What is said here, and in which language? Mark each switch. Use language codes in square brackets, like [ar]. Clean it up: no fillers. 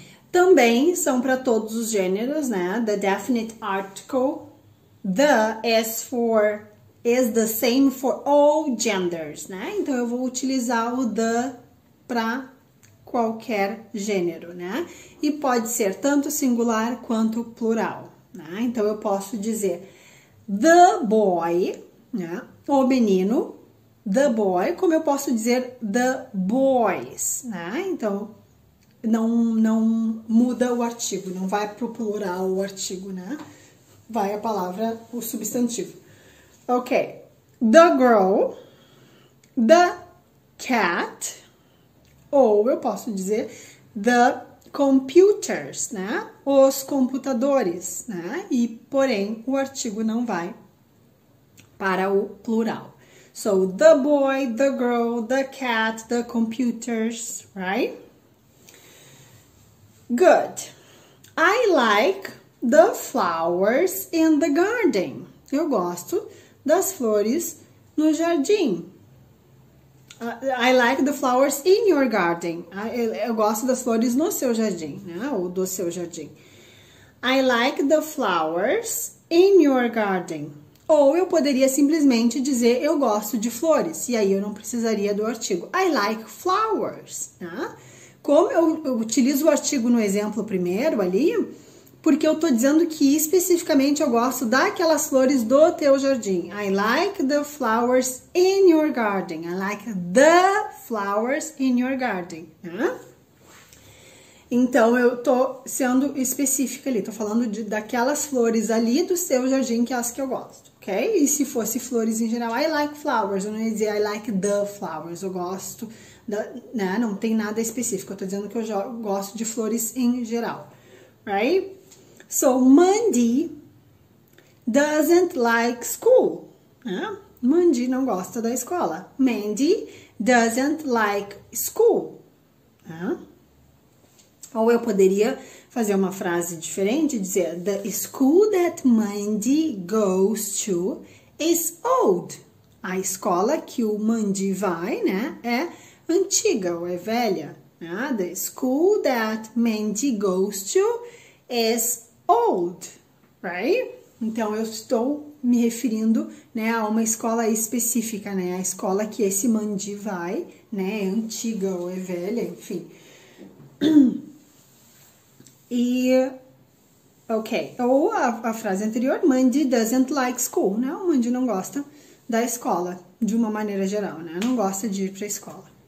[pt] Também são para todos os gêneros, né? [en] The definite article, the is the same for all genders, né? [pt] Então eu vou utilizar o the para qualquer gênero, né? E pode ser tanto singular quanto plural, né? Então eu posso dizer [en] the boy, [pt] né? O menino, [en] the boy, [pt] como eu posso dizer [en] the boys, [pt] né? Então não muda o artigo, não vai pro plural o artigo, né? Vai a palavra, o substantivo. Ok. [en] The girl, the cat, [pt] ou eu posso dizer [en] the computers, né? [pt] Os computadores, né? E, porém, o artigo não vai para o plural. [en] So, the boy, the girl, the cat, the computers, right? Good. I like the flowers in the garden. [pt] Eu gosto das flores no jardim. [en] I like the flowers in your garden. [pt] Eu gosto das flores no seu jardim, né? Ou do seu jardim. [en] I like the flowers in your garden. [pt] Ou eu poderia simplesmente dizer eu gosto de flores. E aí eu não precisaria do artigo. [en] I like flowers, [pt] né? Como eu utilizo o artigo no exemplo primeiro ali, porque eu tô dizendo que especificamente eu gosto daquelas flores do teu jardim. [en] I like the flowers in your garden. I like the flowers in your garden. [pt] Né? Então, eu tô sendo específica ali. Tô falando daquelas flores ali do seu jardim, que é as que eu gosto, ok? E se fosse flores em geral, [en] I like flowers. [pt] Eu não ia dizer [en] I like the flowers. [pt] Eu gosto, né? Não tem nada específico. Eu tô dizendo que eu gosto de flores em geral, right? [en] So, Mandy doesn't like school. [pt] Mandy não gosta da escola. [en] Mandy doesn't like school. [pt] Ou eu poderia fazer uma frase diferente e dizer [en] the school that Mandy goes to is old. [pt] A escola que o Mandy vai, né, é antiga ou é velha. [en] The school that Mandy goes to is old, right? [pt] Então, eu estou me referindo, né, a uma escola específica, né? A escola que esse Mandy vai, né, é antiga ou é velha, enfim. E, ok. Ou a frase anterior, [en] Mandy doesn't like school, [pt] né? O Mandy não gosta da escola, de uma maneira geral, né? Não gosta de ir para a escola.